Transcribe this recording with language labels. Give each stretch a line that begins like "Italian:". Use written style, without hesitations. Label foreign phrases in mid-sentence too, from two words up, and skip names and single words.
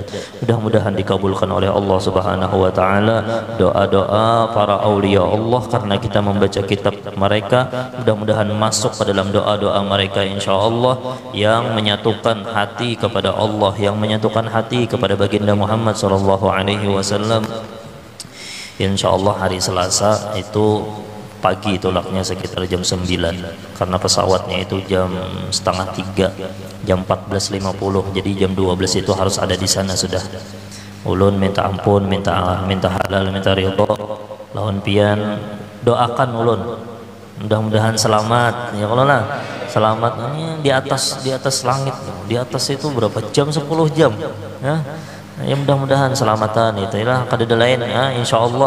Indonesian: Mudah-mudahan dikabulkan oleh Allah
Arabic: سبحانه وتعالى
Indonesian: doa-doa para aulia Allah, karena kita membaca kitab mereka. Mudah-mudahan masuk ke dalam doa-doa mereka insyaallah, yang menyatukan hati kepada Allah, yang menyatukan hati kepada baginda Muhammad
Arabic: صلى الله عليه وسلم.
Indonesian: Insyaallah hari Selasa itu pagi tolaknya sekitar jam 9, karena pesawatnya itu jam setengah 3, jam 14.50, jadi jam 12 itu harus ada di sana sudah.
Banjar: Ulun minta ampun, minta halal, minta ridho lawan pian, doakan ulun mudah-mudahan selamat ya Allah lah, selamat di atas langit, di atas itu berapa jam, 10 jam ya mudah-mudahan selamatan itu lah kada lain insyaallah.